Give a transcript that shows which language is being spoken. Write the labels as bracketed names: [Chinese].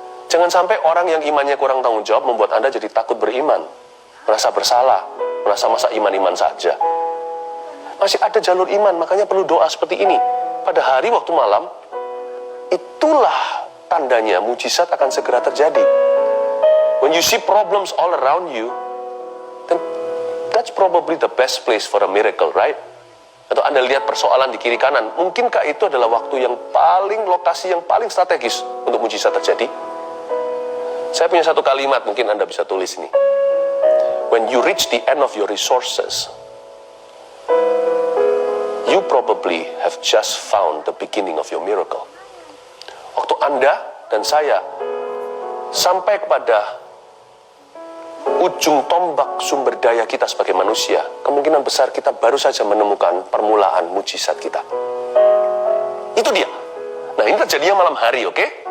[Indonesian] Jangan sampai orang yang imannya kurang tanggung jawab membuat Anda jadi takut beriman. Merasa bersalah, merasa masa iman-iman saja. Masih ada jalur iman, makanya perlu doa seperti ini. Pada hari waktu malam, itulah tandanya mujizat akan segera terjadi. [English] When you see problems all around you, then that's probably the best place for a miracle, right? [Indonesian] Atau Anda lihat persoalan di kiri kanan, mungkinkah itu adalah waktu yang paling, lokasi yang paling strategis untuk mujizat terjadi? Saya punya satu kalimat, mungkin Anda bisa tulis ini. [English] When you reach the end of your resources, you probably have just found the beginning of your miracle. [Indonesian] Waktu Anda dan saya sampai kepada ujung tombak sumber daya kita sebagai manusia, kemungkinan besar kita baru saja menemukan permulaan mujizat kita. Itu dia. Nah, ini terjadinya malam hari, oke?